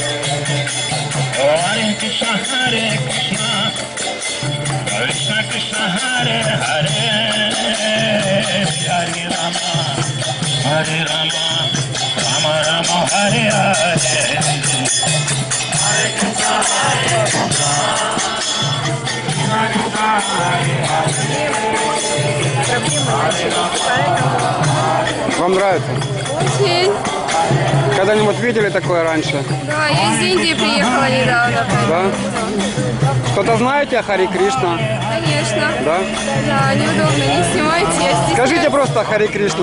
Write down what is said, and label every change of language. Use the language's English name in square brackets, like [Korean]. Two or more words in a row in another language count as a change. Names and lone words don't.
[Sanskrit] Hare Krishna, Hare Krishna, Krishna Krishna, Hare Hare, Hare Rama, Hare Rama, Rama Rama, Hare Hare. Hare Krishna, Hare Krishna, Krishna Krishna, Hare Hare, Hare Rama. [Russian] Вам нравится? Очень. Когда-нибудь видели такое раньше? Да, я из Индии приехала недавно. Да? Что-то знаете о Харе Кришна? Конечно. Да? Да, неудобно, не снимайте, я стесняюсь. Скажите просто Харе Кришна.